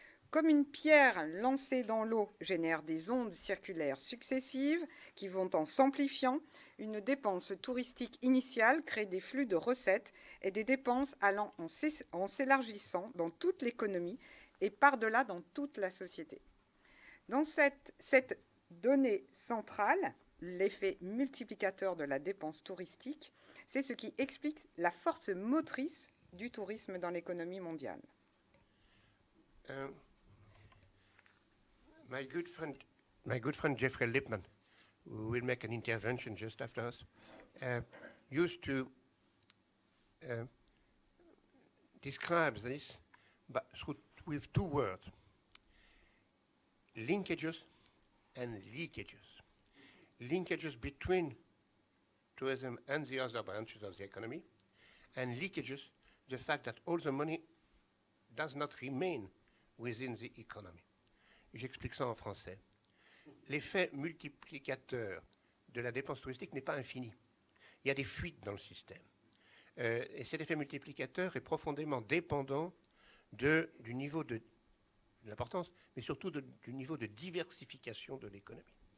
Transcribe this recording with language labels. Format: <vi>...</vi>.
<fr>Comme une pierre lancée dans l'eau génère des ondes circulaires successives qui vont en s'amplifiant, une dépense touristique initiale crée des flux de recettes et des dépenses allant en s'élargissant dans toute l'économie et par-delà dans toute la société. Dans cette donnée centrale, l'effet multiplicateur de la dépense touristique, c'est ce qui explique la force motrice du tourisme dans l'économie mondiale.</fr> <en>My good friend Geoffrey LIPMAN, who will make an intervention just after us, used to describe this with two words: linkages and leakages. Linkages between tourism and the other branches of the economy, and leakages, the fact that all the money does not remain within the economy.</en> <fr>J'explique ça en français. L'effet multiplicateur de la dépense touristique n'est pas infini. Il y a des fuites dans le système. Et cet effet multiplicateur est profondément dépendant du niveau de l'importance, mais surtout du niveau de diversification de l'économie.</fr>